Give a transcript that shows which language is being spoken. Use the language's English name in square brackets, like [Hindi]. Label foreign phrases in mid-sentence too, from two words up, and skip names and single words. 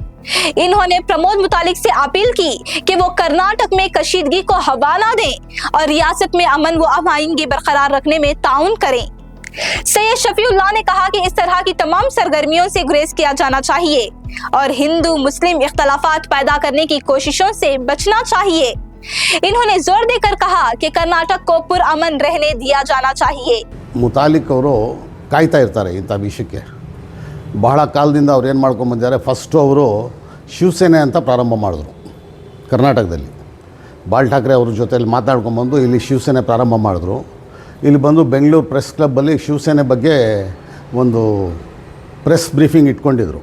[Urdu] انہوں نے پرمود متالک سے اپیل کی کہ وہ کرناٹک میں کشیدگی کو ہوا نہ دیں اور ریاست میں امن و امانگی برقرار رکھنے میں تعاون کریں. سید شفیع اللہ نے کہا کہ اس طرح کی تمام سرگرمیوں سے گریز کیا جانا چاہیے اور ہندو مسلم اختلافات پیدا کرنے کی کوششوں سے بچنا چاہیے. انہوں نے زور دے کر کہا کہ کرناٹک کو پرامن رہنے دیا جانا چاہیے. [Kannada] ಮುತಾಲಿಕ್ ಅವರು ಕಾಯ್ತಾ ಇರ್ತಾರೆ ಇಂಥ ವಿಷಯಕ್ಕೆ. ಬಹಳ ಕಾಲದಿಂದ ಅವ್ರು ಏನು ಮಾಡ್ಕೊಂಡು ಬಂದಿದ್ದಾರೆ, ಫಸ್ಟು ಅವರು ಶಿವಸೇನೆ ಅಂತ ಪ್ರಾರಂಭ ಮಾಡಿದ್ರು ಕರ್ನಾಟಕದಲ್ಲಿ. ಬಾಲ್ ಠಾಕ್ರೆ ಅವ್ರ ಜೊತೆಯಲ್ಲಿ ಮಾತಾಡ್ಕೊಂಬಂದು ಇಲ್ಲಿ ಶಿವಸೇನೆ ಪ್ರಾರಂಭ ಮಾಡಿದ್ರು. ಇಲ್ಲಿ ಬಂದು ಬೆಂಗಳೂರು ಪ್ರೆಸ್ ಕ್ಲಬ್ಬಲ್ಲಿ ಶಿವಸೇನೆ ಬಗ್ಗೆ ಒಂದು [English] press briefing [Kannada] ಇಟ್ಕೊಂಡಿದ್ರು.